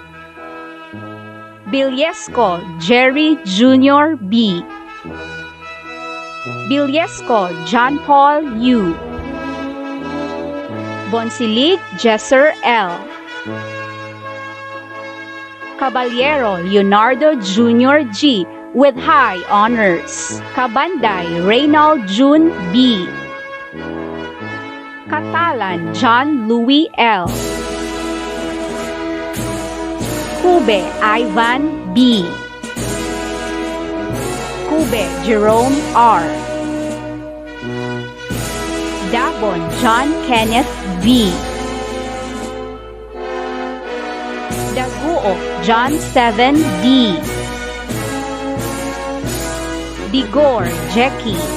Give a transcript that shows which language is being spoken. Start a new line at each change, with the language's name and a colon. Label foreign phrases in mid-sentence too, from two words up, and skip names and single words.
English: Bilyesco Jerry Jr. B. Bilyesco John Paul U. Bonsilig Jesser L. Caballero Leonardo Jr. G. with high honors. Kabanday Reynald June B. Catalan John Louis L. Cube Ivan B. Cube Jerome R. Dabon John Kenneth V. Daguo John 7 D. Bigor Jackie.